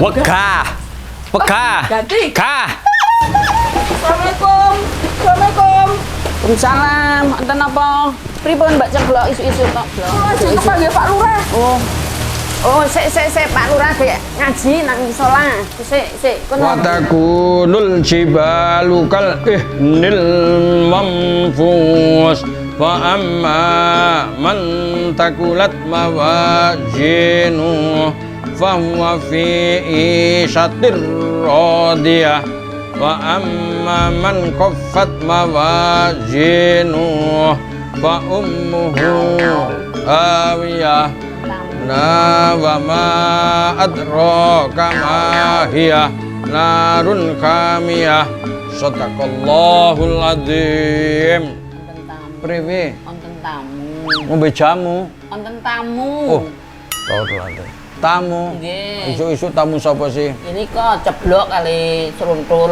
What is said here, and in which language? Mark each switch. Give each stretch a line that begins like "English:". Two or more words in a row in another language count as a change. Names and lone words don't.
Javanese: Wegah. Wegah. Ganti. Gah. Assalamualaikum. Assalamualaikum. Waalaikumsalam. Enten apa? Pripun Mbak Ceblok isu-isu tok, Blok? Oh, jeneng panggil Pak Lurah. Oh, sik Pak Lurah kayak ngaji nang musala. Sik kono.
Arabic: وتكون الجبال كالعهن المنفوش وأما من ثقلت موازينه فهو في عيشة راضية وأما من خفت موازينه فأمه هاوية نا وما أدراك ما هيه نار حامية صدق الله العظيم.
Javanese: Priwe Wonten tamu. ngombe jamu. Wonten tamu. Oh, tamu. Nggih. Isu-isu tamu sapa sih? Ini kok Ceblok kali Seruntul.